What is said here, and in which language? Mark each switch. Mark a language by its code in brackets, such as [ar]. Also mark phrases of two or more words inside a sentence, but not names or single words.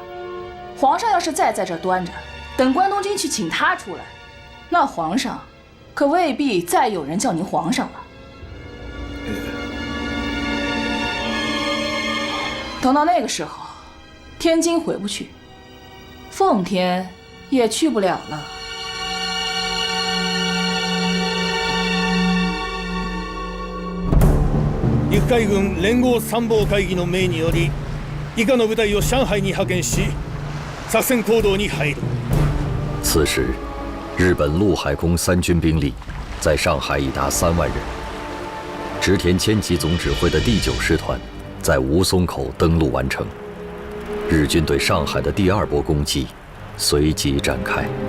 [zh] 皇上要是再在这儿端着，等关东军去请他出来，那皇上可未必再有人叫您皇上了。等到那个时候，天津回不去，奉天也去不了了。 [ja] 陸海軍連合参謀会議の命により、以下の部隊を上海に派遣し、作戦行動に入る。 [zh] 此时，日本陆海空三军兵力在上海已达3万人。植田千吉总指挥的第9师团在吴淞口登陆完成，日军对上海的第2波攻击随即展开。